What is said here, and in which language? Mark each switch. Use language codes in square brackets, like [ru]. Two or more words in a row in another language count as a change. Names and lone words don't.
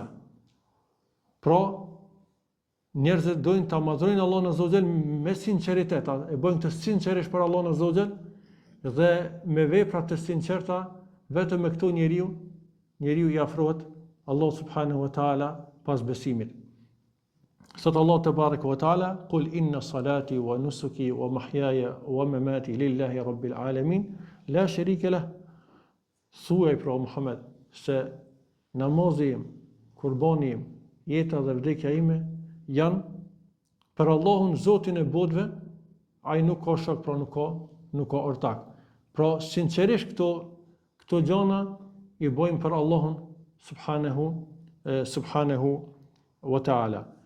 [sq] Pra, njerëzit dojnë ta madhrojnë Allahun [ar] عز وجل [sq] me sinqeritet, e bëjnë këtë sinqerisht për Allahun [ar] عز وجل [sq] dhe me vepra të sinqerta, vetëm me këto njeriu i afrohet Allahu [ar] سبحانه وتعالى [sq] pas besimit. [ar] Sot الله تبارك وتعالى قل إن صلاتي ونسكي ومحياي ومماتي لله رب العالمين لا شريك له. [sq] Thuaj pra Muhammed se namazi im, kurbani im, jeta dhe vdekja ime janë për Allahun Zotin e botëve, ai nuk ka shok, pra nuk ka ortak. Pra sinqerisht këto gjëra i bëjmë për Allahun [ar] سبحانه وتعالى.